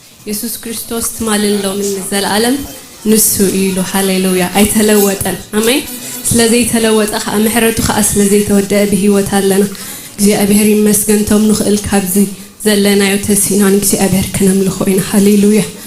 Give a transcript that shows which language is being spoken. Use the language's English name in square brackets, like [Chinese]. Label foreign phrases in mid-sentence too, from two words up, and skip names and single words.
[Tigrinya] ኢየሱስ ክርስቶስ ትማልሎ ምን ዘላለም ንሱ ኢሉ ሃሌሉያ ኣይተለወጠን አሜን ስለዚህ ተለወጠ ምሕረቱ ኸ ስለዚህ ተወደአ በህይወት አለና እግዚአብሔር ይመስገን ቶም ንኽእል ካብዚ ዘለናዮ ተሲናን እግዚአብሔር ከነምልኾ ኢና ሃሌሉያ